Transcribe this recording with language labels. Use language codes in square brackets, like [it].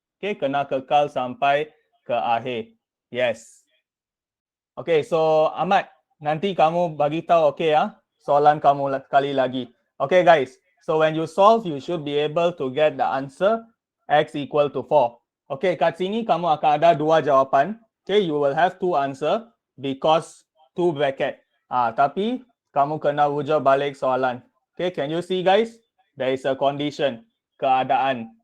[ms] Okay, kena kekal sampai ke akhir. Yes. Okay, so Ahmad, nanti kamu bagi tahu okay ya, soalan kamu sekali lagi. [en] Okay guys, so when you solve, you should be able to get the answer x equal to 4. [ms] Okay, kat sini kamu akan ada dua jawapan. [en] Okay, you will have two answer because two bracket. [ms] Tapi kamu kena rujuk balik soalan. [en] Okay, can you see guys? There is a condition, keadaan.